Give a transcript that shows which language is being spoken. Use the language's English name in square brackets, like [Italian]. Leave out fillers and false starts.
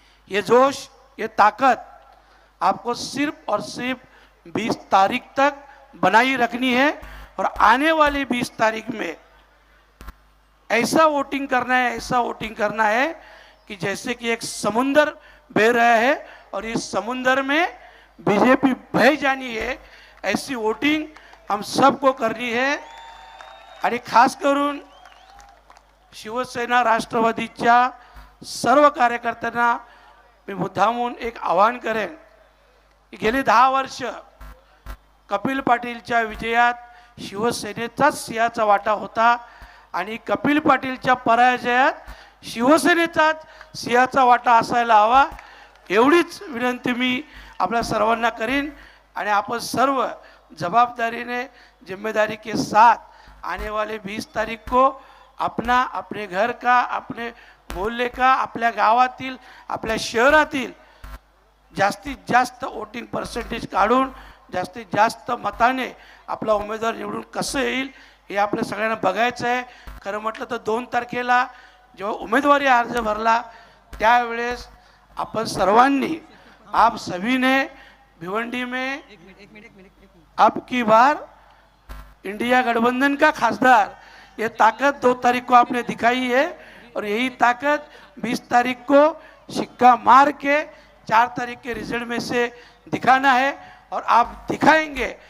[Hindi] ये जोश, ये ताकत आपको सिर्फ और सिर्फ 20 तारीख तक बनाई रखनी है और आने वाली 20 तारीख में ऐसा वोटिंग करना है, ऐसा वोटिंग करना है कि जैसे कि एक समुंदर बह रहा है और इस समुंदर में बीजेपी बह जानी है। ऐसी वोटिंग हम सबको करनी है [Marathi] आणि खास करून शिवसेना राष्ट्रवादीच्या सर्व कार्यकर्त्यांना मी मुद्दामून एक आवाहन करेन की गेली 10 वर्ष कपिल पाटीलच्या विजयात शिवसेनेचाच सिंहाचा वाटा होता आणि कपिल पाटीलच्या पराजयात शिवसेनेचाच सिंहाचा वाटा असायला हवा, एवढीच विनंती मी आपल्या सर्वांना करीन। आणि आपण सर्व जवाबदारीने [Hindi] जिम्मेदारी के साथ आने वाले 20 तारीख को अपना, अपने घर का, अपने मोहल्ले का, [Marathi] आपल्या गावातील, आपल्या शहरातील जास्तीत जास्त वोटिंग पर्सेंटेज काढून जास्तीत जास्त मताने आपला उमेदवार निवडून कसं येईल हे आपल्या सगळ्यांना बघायचं आहे। खरं म्हटलं तर 2 तारखेला जेव्हा उमेदवारी अर्ज भरला त्यावेळेस आपण सर्वांनी, [Hindi] आप सभी ने भिवंडी में अब की बार इंडिया गठबंधन का खासदार, ये ताकत 2 तारीख को आपने दिखाई है और यही ताकत 20 तारीख को सिक्का मार के 4 तारीख के रिजल्ट में से दिखाना है और आप दिखाएंगे।